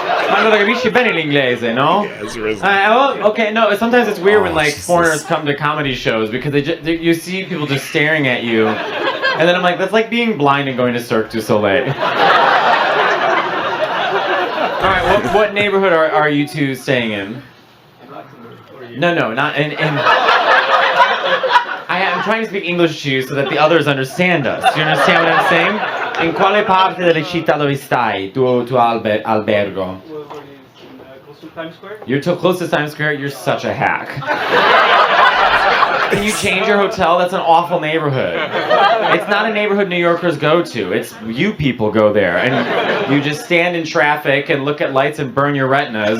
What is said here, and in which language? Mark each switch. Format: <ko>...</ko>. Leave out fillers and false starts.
<it>Ma allora capisci bene l'inglese, no?</it> <en>Yes, risen. Okay, no, sometimes it's weird when like Jesus. foreigners come to comedy shows because you see people just staring at you. And then I'm like, that's like being blind and going to Cirque du Soleil. Alright, what neighborhood are you two staying in? No, not in... I'm trying to speak English to you so that the others understand us. Do you understand what I'm saying?</en> <it>In quale parte della città dove stai? Tuo albergo?</it> <en>Close to Times Square. You're too close to Times Square? You're such a hack. Can you change your hotel? That's an awful neighborhood. It's not a neighborhood New Yorkers go to. It's you people go there. And you just stand in traffic and look at lights and burn your retinas.</en>